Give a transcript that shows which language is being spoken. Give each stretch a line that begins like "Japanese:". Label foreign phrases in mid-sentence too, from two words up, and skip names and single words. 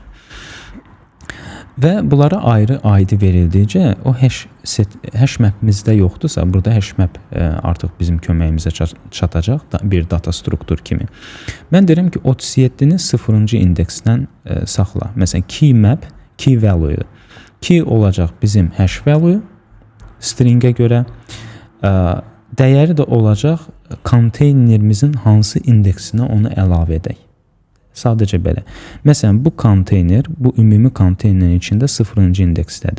Azerbaijani: Və bunlara ayrı ID verildikcə o
English: hash mapimizdə
Azerbaijani: yoxdursa, burada
English: hash map
Azerbaijani: artıq bizim köməyimizə çatacaq bir data struktur kimi. Mən deyirəm ki 37-ni 0-cı indeksdən saxla. Məsələn
English: key map, key value.
Azerbaijani: Key olacaq bizim
English: hash value
Azerbaijani: stringə görə. Dəyəri də olacaq konteynerimizin hansı indeksinə onu əlavə edək. Sadəcə belə. Məsələn, bu konteyner, bu ümumi konteynerin içində 0-cı indeksdədir.